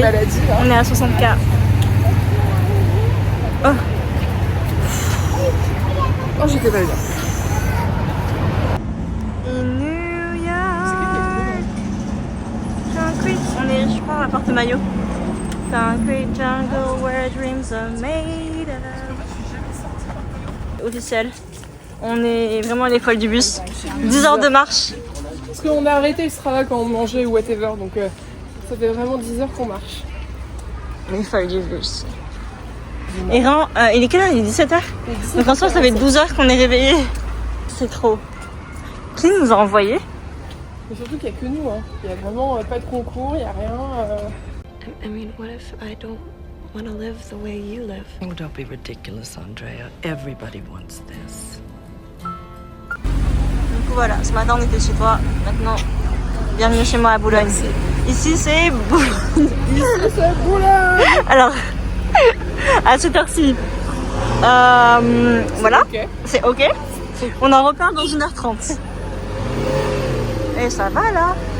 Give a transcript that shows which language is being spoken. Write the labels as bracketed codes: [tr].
[fr] maladies, on est à 60K. Oh. Oh, j'étais pas bien. [en] In New York. [fr] Concrete, on est, je crois, à Porte-Maillot. [en] Concrete jungle where dreams are made of. [fr] Officiel. On est vraiment les folles du bus. 10 heures de marche. Parce qu'on a arrêté le Strava quand on mangeait ou whatever, donc ça fait vraiment 10 heures qu'on marche. Les folles du bus. Et Ran, il est quelle heure? Il est 17h. Donc en soi, ça fait 12 heures qu'on est réveillés. C'est trop. Qui nous a envoyé? Mais surtout qu'il n'y a que nous, hein. Il n'y a vraiment pas de concours, il n'y a rien. [en] I mean, what if I don't want to live the way you live? Oh, don't be ridiculous, Andrea. Everybody wants this. [fr] Du coup voilà, ce matin on était chez toi, maintenant bienvenue chez moi à Boulogne. Merci. Ici c'est Boulogne. Ici c'est Boulogne. Alors, à cette heure-ci, voilà, Ok. c'est ok. On en repart dans 1h30. Et ça va là.